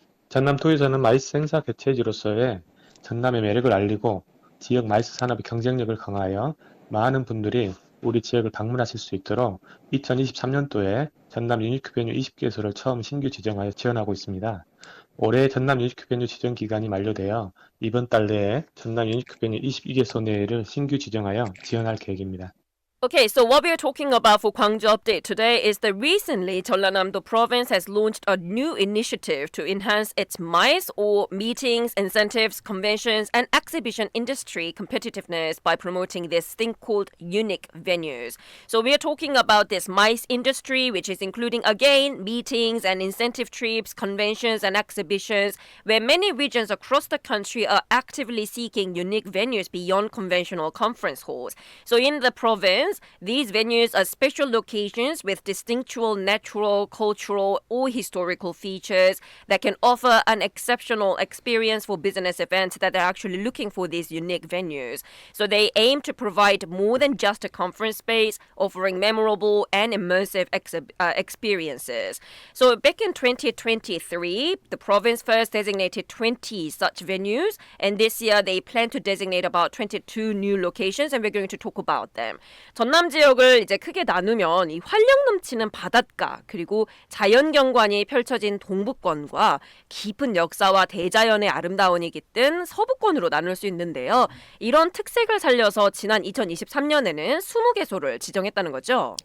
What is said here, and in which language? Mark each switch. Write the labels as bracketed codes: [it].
[ko] 전남도에서는 마이스 행사 개최지로서의 전남의 매력을 알리고 지역 마이스 산업의 경쟁력을 강화하여 많은 분들이 우리 지역을 방문하실 수 있도록 2023년도에 전남 유니크 베뉴 20개소를 처음 신규 지정하여 지원하고 있습니다. 올해 전남 유니크 베뉴 지정 기간이 만료되어 이번 달 내에 전남 유니크 베뉴 22개소 내를 신규 지정하여 지원할 계획입니다. [en] Okay, so what we are talking about for Gwangju Update today is that recently Jeollanam-do province has launched a new initiative to enhance its MICE or meetings, incentives, conventions, and exhibition industry competitiveness by promoting this thing called unique venues. So we are talking about this MICE industry, which is including again meetings and incentive trips, conventions, and exhibitions, where many regions across the country are actively seeking unique venues beyond conventional conference halls. So in the province, these venues are special locations with distinctual natural, cultural, or historical features that can offer an exceptional experience for business events that are actually looking for these unique venues. So they aim to provide more than just a conference space, offering memorable and immersive experiences. So back in 2023, the province first designated 20 such venues, and this year they plan to designate about 22 new locations, and we're going to talk about them. [ko] 전남 지역을 이제 크게 나누면 이 활력 넘치는 바닷가 그리고 자연경관이 펼쳐진 동부권과 깊은 역사와 대자연의 아름다움이 깃든 서부권으로 나눌 수 있는데요. 이런 특색을 살려서 지난 2023년에는 20개소를 지정했다는 거죠.